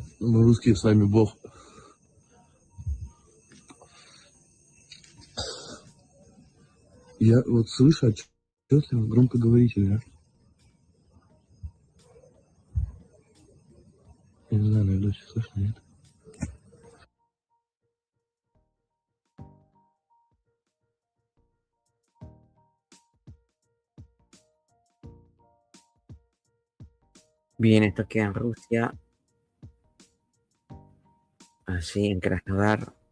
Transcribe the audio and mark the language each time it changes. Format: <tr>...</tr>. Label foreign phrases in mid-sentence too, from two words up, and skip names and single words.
<ru>Мы русские, с нами Бог. Я вот слышу отчетливо громкоговорителя. Я не знаю, на видосе слышно, нет?</ru> <es>Bien, esto queda en Rusia. Allí en Krasnodar.</es>